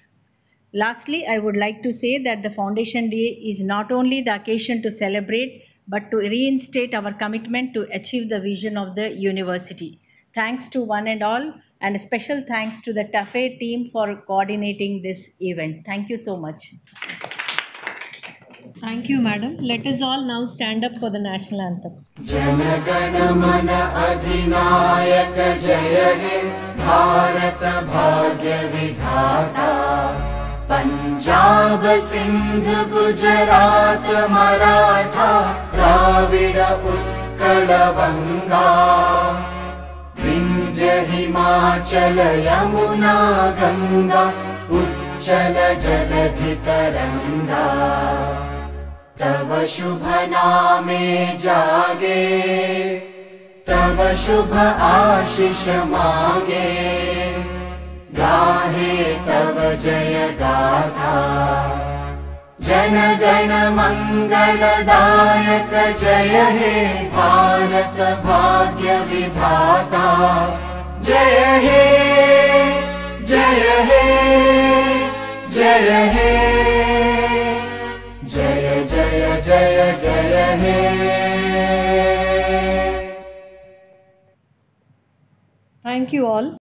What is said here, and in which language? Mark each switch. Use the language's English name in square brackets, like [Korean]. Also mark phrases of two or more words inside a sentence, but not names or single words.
[English] Lastly, I would like to say that the Foundation Day is not only the occasion to celebrate, but to reinstate our commitment to achieve the vision of the university. Thanks to one and all, and a special thanks to the TAFE team for coordinating this event. Thank you so much. Thank you, madam. Let us all now stand up for the national anthem. [Bangla] জন গণ মন অধিনায়ক জয় হে ভারত ভাগ্য বিধাতা পঞ্জাব সিন্ধু গুজরাট মরাঠা দ্রাবিড় উৎকল বঙ্গ বিন্ধ্য হিমাচল যমুনা গঙ্গা উচ্ছল জলধি তরঙ্গ তব শুভ নামে জাগে তব শুভ আশিস মাগে গাহে তব জয় গাথা জন গণ মঙ্গলদায়ক জয় হে ভারত ভাগ্য বিধাতা জয় হে জয় হে জয় হে জয় জয় জয় জয় হে [English] Thank you all.